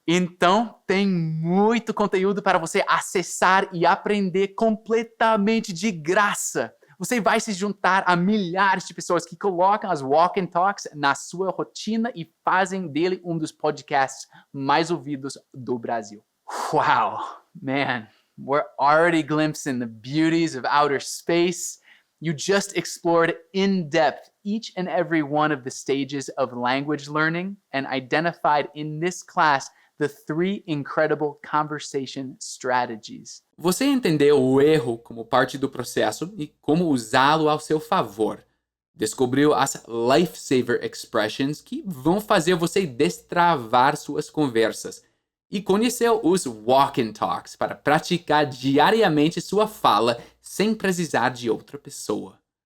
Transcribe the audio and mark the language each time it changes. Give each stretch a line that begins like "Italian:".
Portuguese: Então, tem muito conteúdo para você acessar e aprender completamente de graça. Você vai se juntar a milhares de pessoas que colocam as Walk and Talks na sua rotina e fazem dele um dos podcasts mais ouvidos do Brasil.
English: Wow, man, we're already glimpsing the beauties of outer space. You just explored in depth each and every one of the stages of language learning and identified in this class the 3 incredible conversation strategies.
Portuguese: Você entendeu o erro como parte do processo e como usá-lo ao seu favor. Descobriu as lifesaver expressions que vão fazer você destravar suas conversas. E conheceu os Walk and Talks para praticar diariamente sua fala sem precisar de outra pessoa.